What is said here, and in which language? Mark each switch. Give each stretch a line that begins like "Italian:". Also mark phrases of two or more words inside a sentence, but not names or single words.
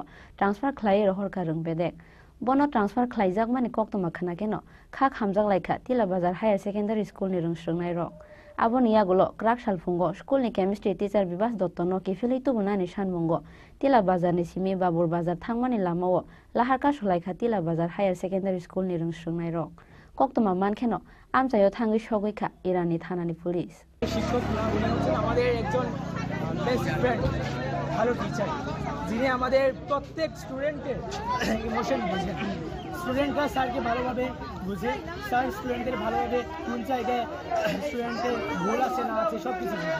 Bodo: ट्रान्सफार खालाय रहरका रोंबेदेक बनो ट्रान्सफार खालायजागमानि कक्तमा खानाकेनो खा खामजागलायखा तिला बाजार हायार सेकेन्डारि स्कुलनि रोंस्रोंनाय रक आबोनि आगोलो क्राक सालफुंगो स्कुलनि केमिस्ट्रि टीचार बिबास दत्तनो किफिलै तुबुनानि सानमुंगो तिला बाजारनि सिमी बाबुर बाजार थांमानि लामावो लाहार कासलायखा तिला बाजार हायार सेकेन्डारि स्कुलनि रोंस्रोंनाय रक कक्तमा मानखेनो आमजायो थाङै सगैखा इरानि थानानि पुलिस
Bangla: শিক্ষক উনি হচ্ছেন আমাদের একজন
English: best friend,
Bangla: ভালো টিচার, যিনি আমাদের প্রত্যেক স্টুডেন্টের ইমোশন বুঝেন। স্টুডেন্টরা স্যারকে ভালোভাবে বুঝে, স্যার স্টুডেন্টদের ভালোভাবে কোন জায়গায় স্টুডেন্টের ভুল আছে না আছে সব কিছু বুঝে।